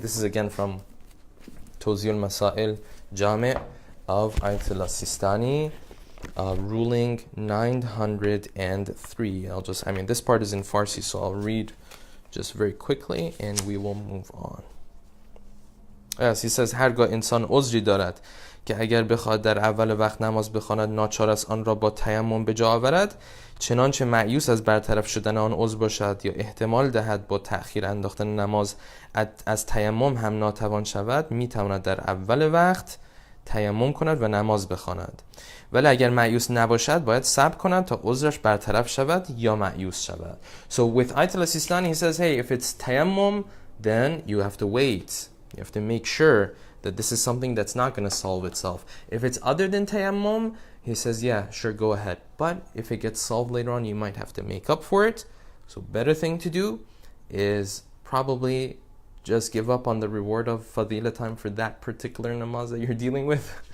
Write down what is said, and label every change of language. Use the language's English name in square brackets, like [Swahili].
[English] This is again from Tawzi'ul Masail Jami' of Ayatollah Sistani, ruling 903. This part is in Farsi, so I'll read just very quickly and we will move on. Yes, he says, [Persian] هرگاه انسان عذری دارد که اگر بخواهد در اول وقت نماز بخواند ناچار است آن را با تیمم به جا آورد، چنانچه مایوس از برطرف شدن آن عذر باشد یا احتمال دهد با تأخیر انداختن نماز از تیمم هم ناتوان شود، میتواند در اول وقت تیمم کند و نماز بخواند. ولی اگر مایوس نباشد باید صبر کند تا عذرش برطرف شود یا مایوس شود. [English] So with Ayatollah Sistani, he says, hey, if it's tayammum, then you have to wait. You have to make sure that this is something that's not going to solve itself. If it's other than tayammum, he says, yeah, sure, go ahead. But if it gets solved later on, you might have to make up for it. So better thing to do is probably just give up on the reward of fadila time for that particular namaz that you're dealing with.